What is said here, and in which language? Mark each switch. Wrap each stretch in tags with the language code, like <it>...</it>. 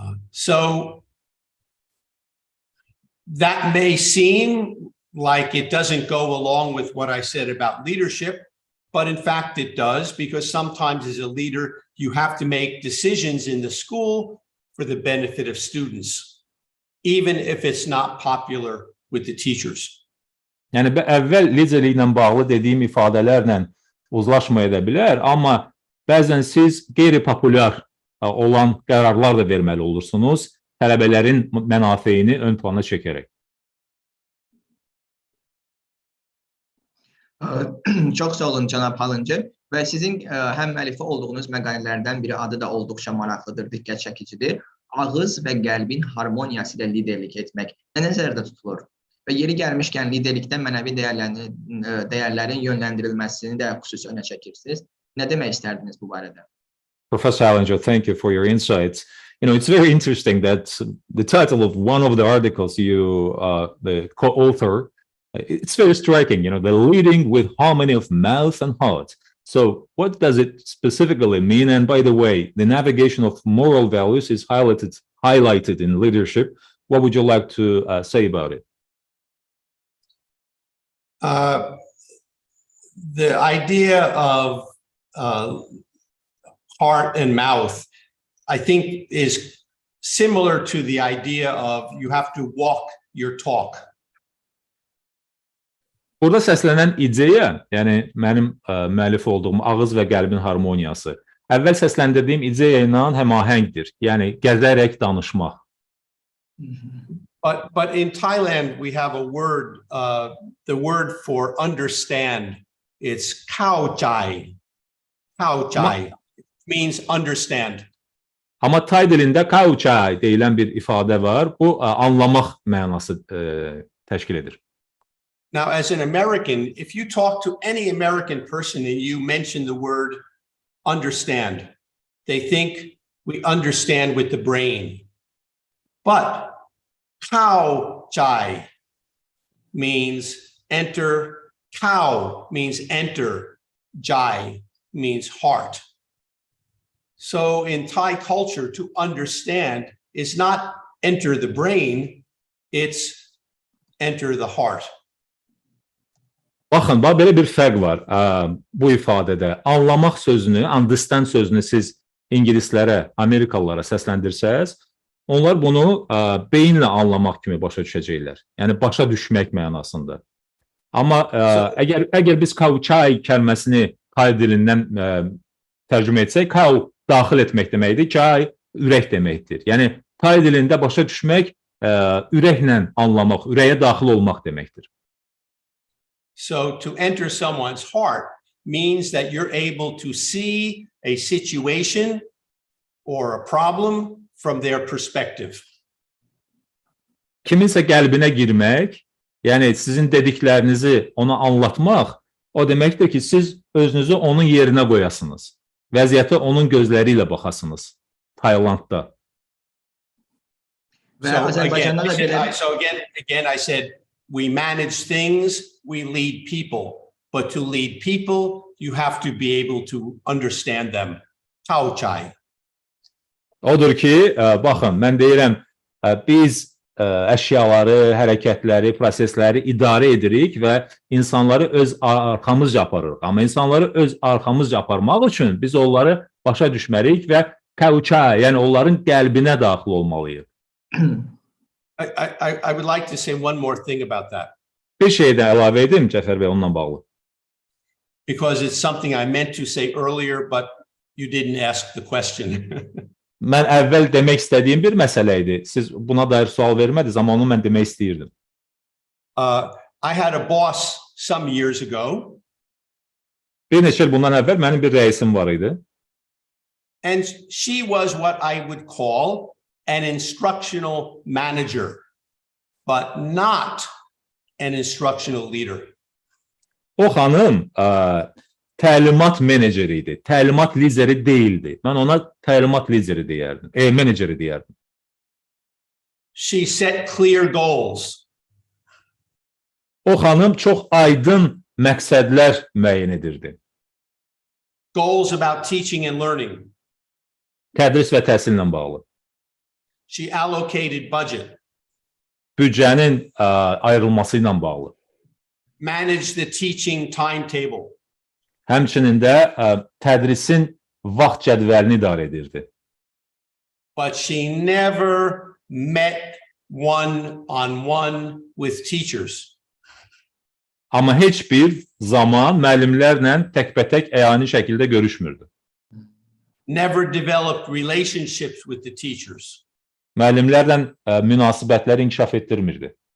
<en>So that may seem like it doesn't go along with what I said about leadership, but in fact it does, because sometimes as a leader you have to make decisions in the school for the benefit of students, even if it's not popular with the teachers.</en> <az>Yəni əvvəl liderliklə bağlı dediyim ifadələrlə uzlaşmaya da bilər, amma bəzən siz qeyri-populyar olan qərarlar da verməli olursunuz, tələbələrin mənafeyini ön plana çəkərək. Çox sağ olun cənab Hallincer və sizin həm müəllifi olduğunuz məqalələrdən biri adı da olduqca maraqlıdır, diqqət çəkicidir. Ağız və qəlbin harmoniyası ilə liderlik etmək nəzərdə tutulur? Və yeri gəlmişkən liderlikdə mənəvi dəyərlərin yönləndirilməsini də xüsusi önə çəkirsiniz. Nə demək istərdiniz bu barədə?</az> <en>Professor Hallincer, thank you for your insights. You know, it's very interesting that the title of one of the articles you, the co-author, it's very striking, you know, the leading with harmony of mouth and heart. So what does it specifically mean? And by the way, the navigation of moral values is highlighted in leadership. What would you like to say about it? The idea of heart and mouth, I think, is similar to the idea of you have to walk your talk.</en> <az>Burada səslənən ideya, yəni mənim müəllif olduğum ağız və qəlbin harmoniyası. əvvəl səsləndirdiyim ideya ilə həmahəngdir. Yəni gəzərək danışmaq.</az> <en>But in Thailand we have a word, the word for understand. It's khao chai. Khao chai means understand.</en> <az>Amma Tay dilində khao chai deyilən bir ifadə var. Bu anlamaq mənası təşkil edir.</az> <en>Now, as an American, if you talk to any American person and you mention the word understand, they think we understand with the brain. But khao chai means enter, khao means enter, jai means heart. So in Thai culture, to understand is not enter the brain, it's enter the heart.</en> <az>Baxın, belə bir fərq var bu ifadədə. Anlamaq sözünü, understand sözünü siz ingilislərə, amerikalılara səsləndirsəz, onlar bunu beyinlə anlamaq kimi başa düşəcəklər. Yəni başa düşmək mənasında. Amma əgər biz khao chai kəlməsini Tay dilindən tərcümə etsək, khao daxil etmək deməkdir, chai ürək deməkdir. Yəni Tay dilində başa düşmək ürəklə anlamaq, ürəyə daxil olmaq deməkdir.</az> <en>So to enter someone's heart means that you're able to see a situation or a problem from their perspective.</en> <az>Kiminsə qəlbinə girmək, yəni sizin dediklərinizi ona anlatmaq, o deməkdir ki, siz özünüzü onun yerinə qoyasınız. Vəziyyətə onun gözləri ilə baxasınız. Taylandda.</az> <en>So again, I said, we manage things, we lead people. But to lead people, you have to be able to understand them.</en> <th>Khao chai.</th> <az>Odur ki, baxın, mən deyirəm, biz əşyaları, hərəkətləri, prosesləri idarə edirik və insanları öz arxamızca aparırıq. Amma insanları öz arxamızca aparmaq üçün biz onları başa düşməliyik və khao chai, yəni onların qəlbinə daxil olmalıyıq.</az> <en>I would like to say one more thing about that.</en> <az>Bir şey də əlavə edim, Cəfər bəy, onunla bağlı.</az> <en>Because it's something I meant to say earlier, but you didn't ask the question.</en> <az>Mən əvvəl demək istədiyim bir məsələ idi. Siz buna dair sual vermədiniz, amma onu mən demək istəyirdim.</az> <en>I had a boss some years ago.</en> <az>Bir neçə il bundan əvvəl mənim bir rəisim var idi.</az> <en>And she was what I would call an instructional manager, but not an instructional leader.</en> <az>O xanım təlimat meneceri idi. Təlimat lideri deyildi. Mən ona təlimat lideri deyərdim. Meneceri deyərdim.</az> <en>She set clear goals.</en> <az>O xanım çox aydın məqsədlər müəyyən edirdi.</az> <en>Goals about teaching and learning.</en> <az>Tədris və təhsillə bağlı.</az> <en>She allocated budget.</en> <az>Büdcənin ayrılması ilə bağlı.</az> <en>Managed the teaching timetable.</en> <az>Həmçinin də tədrisin vaxt cədvəlini idarə edirdi.</az> <en>But she never met one-on-one with teachers.</en> <az>Amma heç bir zaman müəllimlərlə təkbətək əyani şəkildə görüşmürdü.</az> <en>Never developed relationships with the teachers.</en> <az>Müəllimlərlə münasibətləri inkişaf etdirmirdi.</az>